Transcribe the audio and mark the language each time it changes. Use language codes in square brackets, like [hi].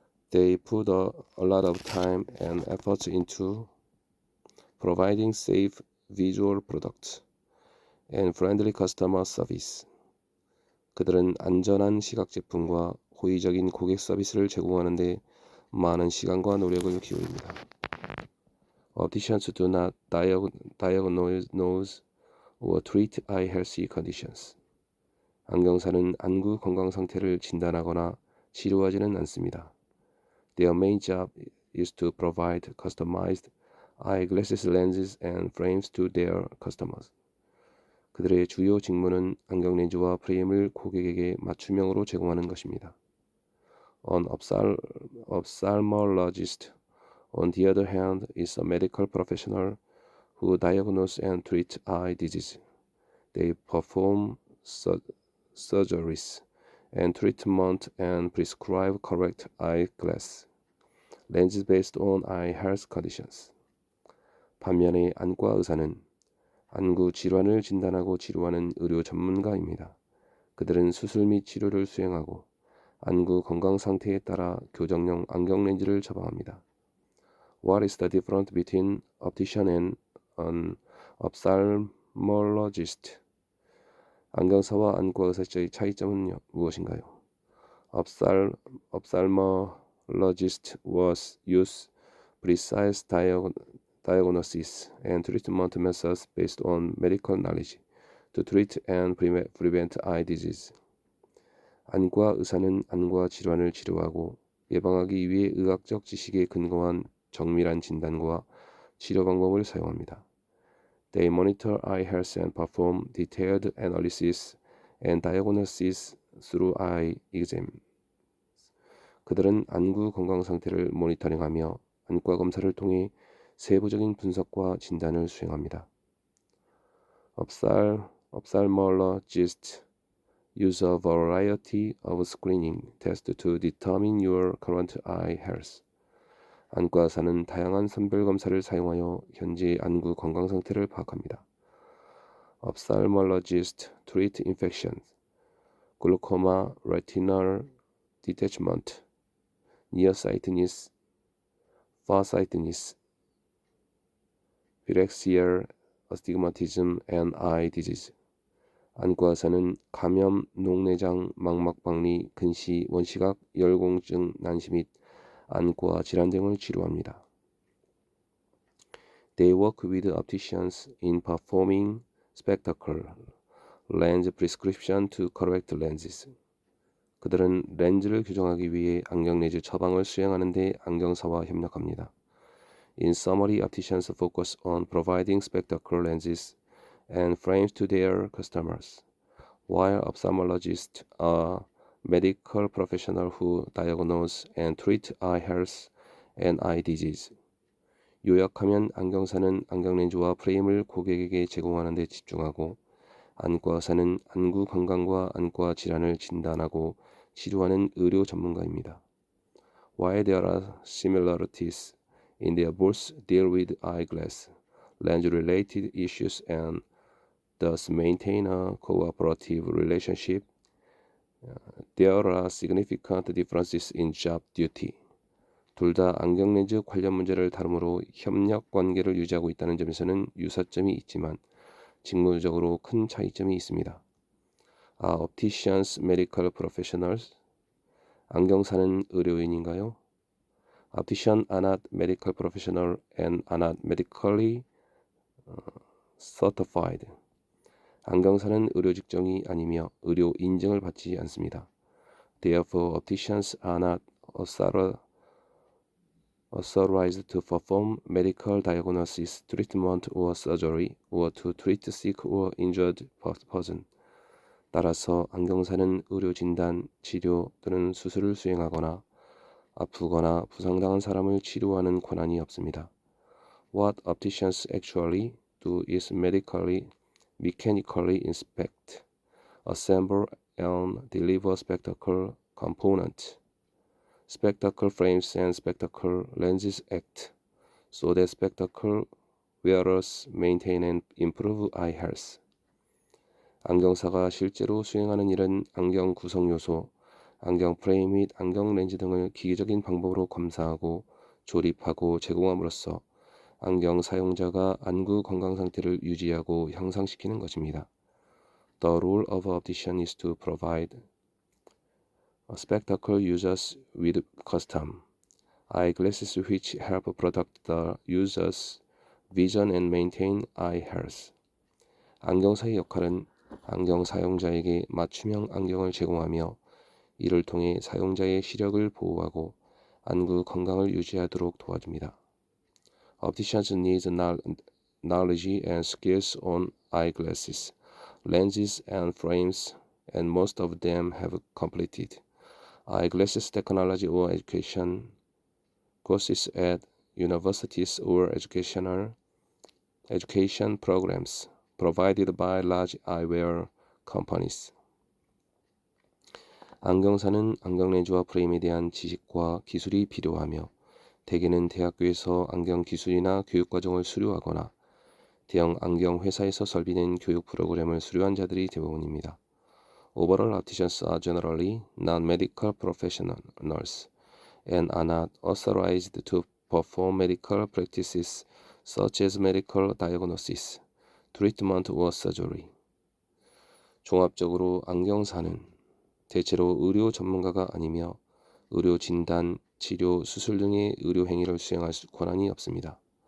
[en] They put a lot of time and effort into providing safe visual products and friendly customer service. [ko] 그들은 안전한 시각 제품과 호의적인 고객 서비스를 제공하는 데 많은 시간과 노력을 기울입니다. [en] Opticians do not diagnose or treat eye health conditions. [ko] 안경사는 안구 건강 상태를 진단하거나 치료하지는 않습니다. [en] Their main job is to provide customized eyeglasses lenses and frames to their customers. [ko] 그들의 주요 직무는 안경 렌즈와 프레임을 고객에게 맞춤형으로 제공하는 것입니다. [en] An ophthalmologist, on the other hand, is a medical professional who diagnose and treat eye disease. They perform surgeries and treatment and prescribe correct eyeglass lenses based on eye health conditions. [ko] 반면에 안과 의사는 안구 질환을 진단하고 치료하는 의료 전문가입니다. 그들은 수술 및 치료를 수행하고 안구 건강 상태에 따라 교정용 안경 렌즈를 처방합니다. [en] What is the difference between optician and an ophthalmologist? [ko] 안경사와 안과 의사의 차이점은 무엇인가요? [en] Ophthalmologist was use precise diagnosis and treatment methods based on medical knowledge to treat and prevent eye disease. [ko] 안과 의사는 안과 질환을 치료하고 예방하기 위해 의학적 지식에 근거한 정밀한 진단과 치료 방법을 사용합니다. [en] They monitor eye health and perform detailed analysis and diagnosis through eye exam. [ko] 그들은 안구 건강 상태를 모니터링하며 안과 검사를 통해 세부적인 분석과 진단을 수행합니다. [en] Ophthalmologists use a variety of screening tests to determine your current eye health. [ko] 안과 의사는 다양한 선별 검사를 사용하여 현재 안구 건강 상태를 파악합니다. [en] Ophthalmologists treat infections, glaucoma, retinal detachment, nearsightedness, farsightedness, phyrexial astigmatism, and eye disease. [ko] 안과 의사는 감염, 녹내장, 망막박리, 근시, 원시각, 열공증, 난시 및 안과 질환 등을 치료합니다. [en] They work with opticians in performing spectacle lens prescription to correct lenses. [ko] 그들은 렌즈를 교정하기 위해 안경 렌즈 처방을 수행하는 데 안경사와 협력합니다. [en] In summary, opticians focus on providing spectacle lenses and frames to their customers, while ophthalmologists are medical professional who diagnose and treat eye health and eye disease. [ko] 요약하면 안경사는 안경렌즈와 프레임을 고객에게 제공하는 데 집중하고 안과 의사는 안구 건강과 안과 질환을 진단하고 치료하는 의료 전문가입니다. [en] While there are similarities in their both deal with eyeglass, lens-related issues and thus maintain a cooperative relationship, there are significant differences in job duty. [ko] 둘 다 안경렌즈 관련 문제를 다루므로 협력 관계를 유지하고 있다는 점에서는 유사점이 있지만 직무적으로 큰 차이점이 있습니다. [en] Are opticians medical professionals? [ko] 안경사는 의료인인가요? [en] Opticians are not medical professionals and are not medically certified. [ko] 안경사는 의료 직종이 아니며 의료 인증을 받지 않습니다. [en] Therefore, opticians are not authorized to perform medical diagnosis, treatment, or surgery, or to treat sick or injured person. [ko] 따라서 안경사는 의료 진단, 치료 또는 수술을 수행하거나 아프거나 부상당한 사람을 치료하는 권한이 없습니다. [en] What opticians actually do is mechanically inspect, assemble, and deliver spectacle components. Spectacle frames and spectacle lenses act so that spectacle wearers maintain and improve eye health. [ko] 안경사가 실제로 수행하는 일은 안경 구성 요소, 안경 프레임 및 안경 렌즈 등을 기계적인 방법으로 검사하고 조립하고 제공함으로써 안경 사용자가 안구 건강 상태를 유지하고 향상시키는 것입니다. [en] The role of optician is to provide spectacle users with custom eyeglasses which help protect the user's vision and maintain eye health. [ko] 안경사의 역할은 안경 사용자에게 맞춤형 안경을 제공하며 이를 통해 사용자의 시력을 보호하고 안구 건강을 유지하도록 도와줍니다. [en] Opticians need knowledge and skills on eyeglasses, lenses and frames, and most of them have completed eyeglasses technology or education courses at universities or education programs provided by large eyewear companies. [ko] 안경사는 안경렌즈와 프레임에 대한 지식과 기술이 필요하며 대개는 대학교에서 안경 기술이나 교육과정을 수료하거나 대형 안경 회사에서 설비된 교육 프로그램을 수료한 자들이 대부분입니다. [en] Overall, opticians are generally non-medical professionals and are not authorized to perform medical practices such as medical diagnosis, treatment or surgery. [ko] 종합적으로 안경사는 대체로 의료 전문가가 아니며 의료 진단, 치료, 수술 등의 의료 행위를 수행할 권한이 없습니다.